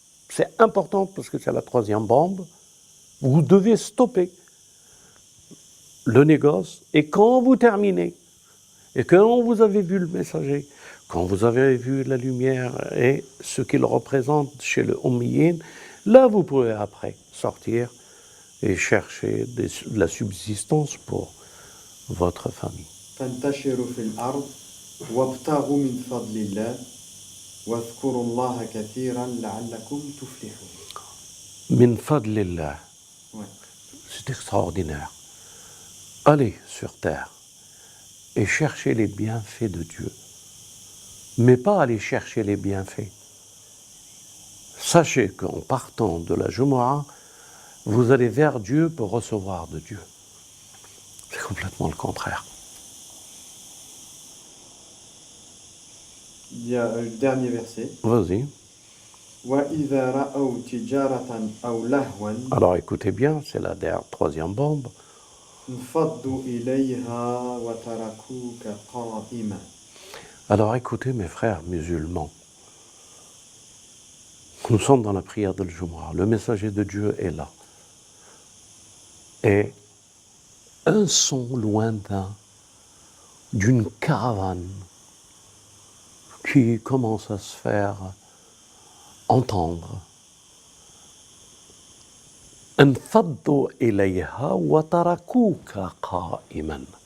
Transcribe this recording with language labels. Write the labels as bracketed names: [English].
[French] C'est important parce que c'est la troisième bombe. Vous devez stopper le négoce et quand vous terminez, et quand vous avez vu le messager, quand vous avez vu la lumière et ce qu'il représente chez le Ummiyin, là vous pouvez après sortir et chercher de la subsistance pour votre famille. [Arabic] فانتشروا في الأرض وابتغوا من فضل الله واذكروا الله كثيرا لعلكم تفلحون. Min fadlillah. [French] Ouais. C'est extraordinaire. Allez sur terre et cherchez les bienfaits de Dieu. Mais pas aller chercher les bienfaits. Sachez qu'en partant de la Jumu'ah, vous allez vers Dieu pour recevoir de Dieu. C'est complètement le contraire. Il y a le dernier verset. Vas-y. [Arabic] وَإِذَا رَأَوْا تِجَارَةً أَوْ لَهْوًا [French] Alors écoutez bien, c'est la troisième bombe. [Arabic] انفضوا إليها وتركوك قائما. [French] Alors écoutez mes frères musulmans. Nous sommes dans la prière de Jumu'ah. Le messager de Dieu est là. Et un son lointain d'une caravane qui commence à se faire entendre. [Arabic] انفضوا إليها وتركوك قائما.